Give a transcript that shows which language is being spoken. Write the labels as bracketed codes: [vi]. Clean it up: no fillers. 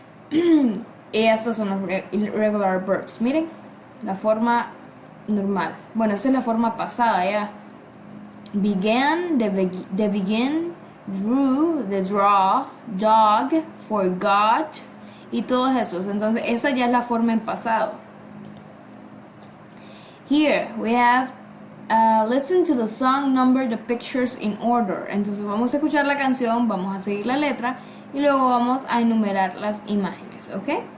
[es] Y estos son los irregular verbs. Miren, la forma normal. Bueno, esa es la forma pasada ya. Began, the begin, drew, the draw, dog, forgot y todos esos. Entonces, esa ya es la forma en pasado. [en] Here we have listen to the song, number the pictures in order. [es] Entonces vamos a escuchar la canción, vamos a seguir la letra y luego vamos a enumerar las imágenes, ¿ok?